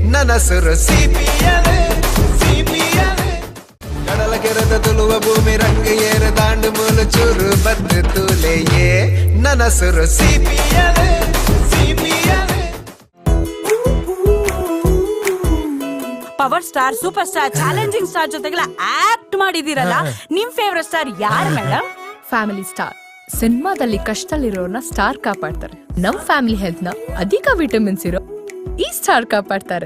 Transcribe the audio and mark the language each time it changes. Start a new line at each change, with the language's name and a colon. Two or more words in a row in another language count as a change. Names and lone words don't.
Tulu: ನನಸುರು ಸಿಪಿಎಲ್ ಸಿಪಿಎಲ್ ಕಡಲ ಕೆರೆದ ತುಳುವ ಭೂಮಿ ರಂಗ ಏರ ದಾಂಡು ಮೂಲು ಚೂರು ಬದ್ದು ತೂಲೆಯೇ ನನಸುರು ಸಿಪಿಎಲ್ ಸಿಪಿಎಲ್
English: power star super star challenging star
Kannada: ಜೊತೆಗೆಲ್ಲ ಆಕ್ಟ್ ಮಾಡಿದಿರಲ್ಲ ನಿಮ್
English: favourite star
Kannada: ಯಾರು ಮೇಡಮ್? ಫ್ಯಾಮಿಲಿ ಸ್ಟಾರ್ ಸಿನಿಮಾದಲ್ಲಿ ಕಷ್ಟದಲ್ಲಿರೋರ್ನ ಸ್ಟಾರ್ ಕಾಪಾಡ್ತಾರೆ. ನಮ್
English: family health
Kannada: ನ ಅಧಿಕ ವಿಟಮಿನ್ಸ್ ಇರೋ ಈ ಸ್ಟಾರ್ ಕಾಪಾಡ್ತಾರೆ.